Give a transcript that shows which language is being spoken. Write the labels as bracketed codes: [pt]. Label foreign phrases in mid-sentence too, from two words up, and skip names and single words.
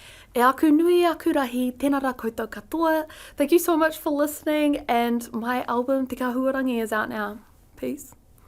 [mi] E aku nui aku rahi, tēnā rā koutou katoa. [en] Thank you so much for listening, and my album Te Kaahu O Rangi is out now. Peace.